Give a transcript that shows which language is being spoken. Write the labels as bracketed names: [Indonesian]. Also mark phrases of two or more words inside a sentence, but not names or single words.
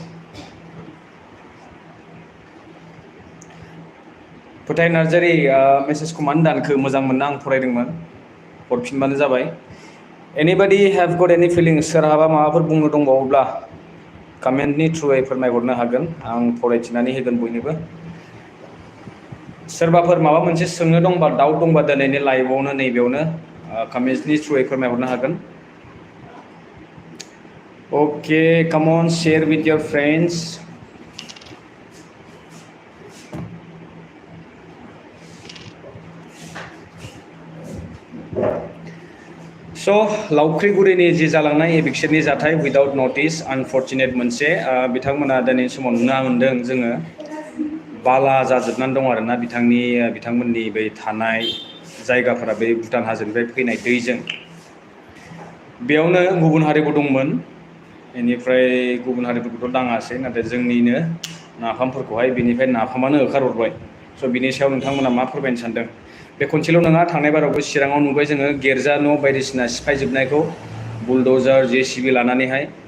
[Bodo] फोथाय नार्जारि मेसेजखौ मानो दानखो मोजां मोनना आं फरायदोंमोन हरफिनबानो जाबाय [English] anybody have got any feelings [Bodo] सोरहाबा माबाफोर बुंनो दंबावोब्ला कमेन्टनि थ्रुयै फोरमायहरनो हागोन आं फरायथिनानै होगोन बयनोबो सोरबाफोर माबा मोनसे सोंनो दंबा डाउट दंबा दिनैनि लाइभआवनो नैबेयावनो कमेन्ट्सनि थ्रुयै फोरमायहरनो हागोन [English] OK come on share with your friends [Bodo] स' लावख्रिगुरिनि जि जालांनाय एभिक्सननि जाथाय [English] without notice [Bodo] आनफर्चुनेट मोनसे बिथांमोना दिनैनि समाव नुनो मोन्दों जोङो बाला जाजोबनानै दं आरोना बिथांमोननि बै थानाय जायगाफोरा बै भुटान हाजोनिफ्राय फैनाय दैजों बेयावनो गुबुन हारिबो दंमोन बेनिफ्राय गुबुन हारिफोरखौथ' दाङासै नाथाय जोंनिनो नाफामफोरखौहाय बेनिफ्राय नाफामानो होखारहरबाय स' बिनि सायाव नोंथांमोना मा फोरमायनो सानदों बे खनसेल' नङा थांनाय बारावबो चिराङाव नुबाय जोङो गिर्जा न' बायदिसिना सिफायजोबनायखौ बुलडजार JCB लानानैहाय